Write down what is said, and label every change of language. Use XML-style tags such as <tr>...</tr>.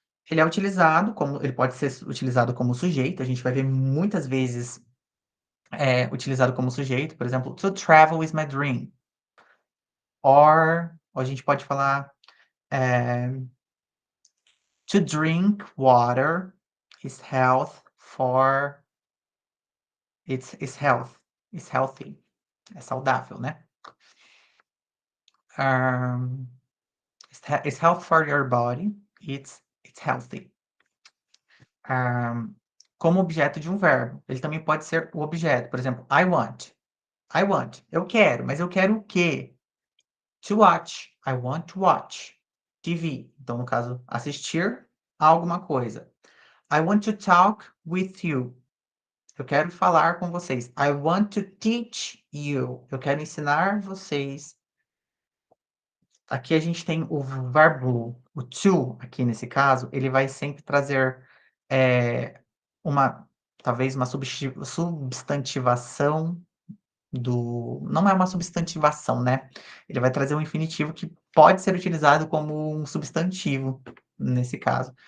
<pt>Ele pode ser utilizado como sujeito, a gente vai ver muitas vezes, utilizado como sujeito, por exemplo,</pt> <en>"To travel is my dream",</en> <pt>ou a gente pode falar, eh,</pt> <en>"To drink water is health for health, is healthy",</en> <pt>é saudável, né.</pt> <en>Hã, "It's health for your body, it's healthy".</en> <pt>Hã, Como objeto de um verbo, ele também pode ser o objeto, por exemplo,</pt> <en>I want,</en> <pt>eu quero, mas eu quero o quê?</pt> <en>To watch, I want to watch TV.</en> <pt>Então, no caso, assistir a alguma coisa.</pt> <en>I want to talk with you.</en> <pt>Eu quero falar com vocês.</pt> <en>I want to teach you.</en> <pt>Eu quero ensinar vocês. Aqui a gente tem o verbo, o to, aqui nesse caso, ele vai sempre trazer, eh, uma talvez uma substantivação não é uma substantivação, né, ele vai trazer um infinitivo que pode ser utilizado como um substantivo, nesse caso.</pt>